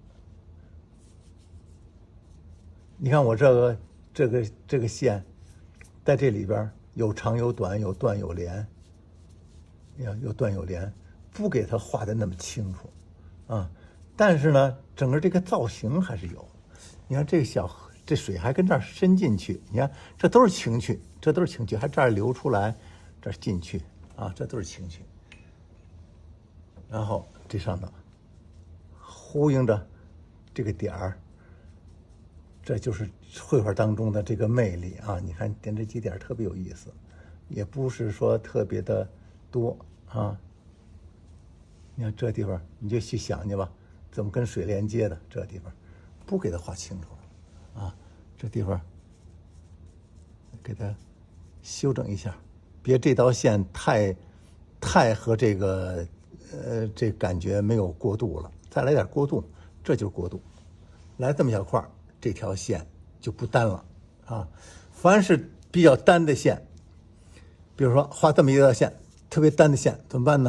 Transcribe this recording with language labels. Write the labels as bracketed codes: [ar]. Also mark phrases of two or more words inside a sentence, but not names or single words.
[zh] 你看我這個線，在這裡邊有長有短，有斷有連，有斷有連，不給它畫的那麼清楚啊。但是呢，整個這個造型還是有。你看這個這水還跟這兒伸進去，你看這都是情趣，这都是情趣，還这兒流出來，這兒進去啊，這都是情趣。然後這上頭呼應着這個點兒，這就是繪畫當中的這個魅力啊！你看點這幾點特別有意思，也不是說特別的多啊。你看這地方你就去想去吧，怎麼跟水連接的？這地方不給它畫清楚了啊！這地方給它修整一下，別這道線太和這個這感覺沒有過渡了，再來點過渡，這就是過渡。來這麼小塊，這條線就不單了啊！凡是比較單的線，比如說畫這麼一條線，特別單的線，怎麼辦呢？